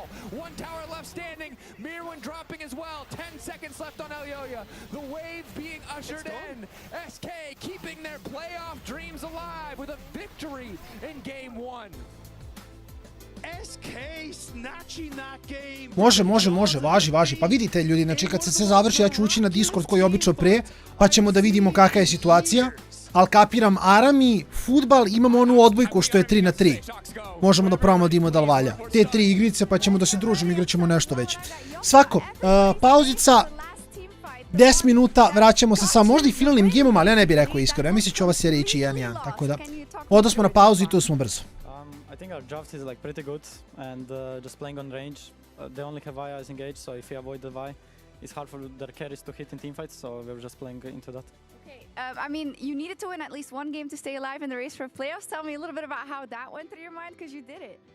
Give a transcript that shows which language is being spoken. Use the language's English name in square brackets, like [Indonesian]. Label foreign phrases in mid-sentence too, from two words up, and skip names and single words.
[English] One tower left standing. Mirwin dropping as well. 10 seconds left on Elyoya. The wave being ushered in. SK keeping their playoff dreams alive with a victory in game one. SK snatching that game. [Serbian] Može, važi. Pa vidite ljudi, znači kad se sve završi ja ću ući na Discord koji je obično pre, pa ćemo da vidimo kakva je situacija. Ali kapiram, Arami, futbal, imamo onu odbojku što je 3-3. Možemo da probamo da imamo da li valja. Te 3 igrice pa ćemo da se družimo, igrat ćemo nešto već. Svako, pauzica, 10 minuta, vraćamo se sa možda i finalnim gameom, ali ja ne bih rekao iskreno. Ja mislim će ova serija ići 1-1, tako da odnosno na pauzu i tu smo brzo. [English] I think our draft is like pretty good, and just playing on range. They only have Vi as engaged, so if you avoid the Vi, it's hard for their carries to hit in teamfights, so we were just playing into that. Okay, I mean, you needed to win at least one game to stay alive in the race for playoffs. Tell me a little bit about how that went through your mind, because you did it.